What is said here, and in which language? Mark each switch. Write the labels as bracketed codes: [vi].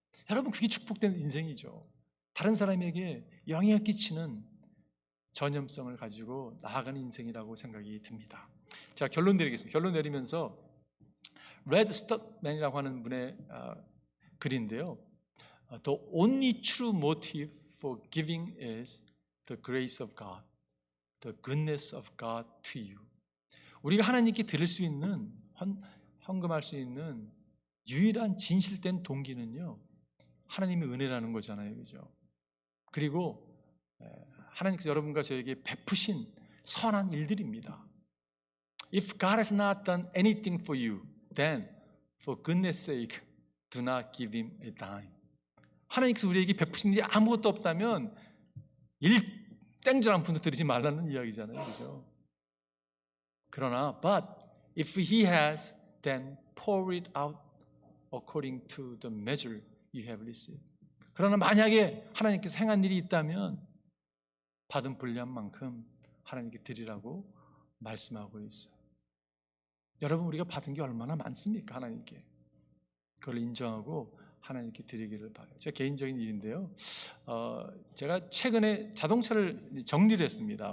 [ko] 여러분, 그게 축복된 인생이죠. 다른 사람에게 영향을 끼치는 전염성을 가지고 나아가는 인생이라고 생각이 듭니다. 자, 결론 내리겠습니다. 결론 내리면서 레드 스톱맨이라고 하는 분의 글인데요. [en] The only true motive for giving is the grace of God, the goodness of God to you. [ko] 우리가 하나님께 드릴 수 있는, 헌금할 수 있는 유일한 진실된 동기는요, 하나님의 은혜라는 거잖아요, 그죠? 그리고 하나님께서 여러분과 저에게 베푸신 선한 일들입니다. [en] If God has not done anything for you, then for goodness sake, do not give him a dime. [ko] 하나님께서 우리에게 베푸신 일이 아무것도 없다면 땡전 한 푼도 드리지 말라는 이야기잖아요, 그죠? 그러나 [en] but if he has, then pour it out according to the measure you have received. [ko] 그러나 만약에 하나님께서 행한 일이 있다면 받은 분량만큼 하나님께 드리라고 말씀하고 있어요. 여러분, 우리가 받은 게 얼마나 많습니까? 하나님께 그걸 인정하고 하나님께 드리기를 바라요. 제 개인적인 일인데요, 제가 최근에 자동차를 정리를 했습니다.